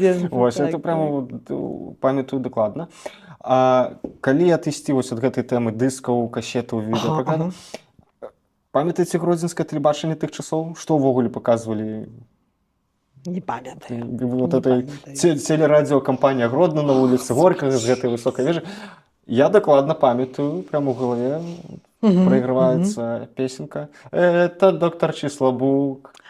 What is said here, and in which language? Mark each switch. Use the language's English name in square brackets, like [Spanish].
[Belarusian] Вось, это прямо памятаю дакладна. А калі адысці вось ад гэтай тэмы дыскаў, касетаў, відэапракатаў, памятаеце гродзенскае тэлебачанне тых часоў? Што ўвогуле паказвалі? Не памятаю. [Russian] Вот эта телерадиокомпания Гродно на улице Горького с этой высокой вежи. Я докладно памятаю, прямо в голове проигрывается песенка. Это доктор Числобук.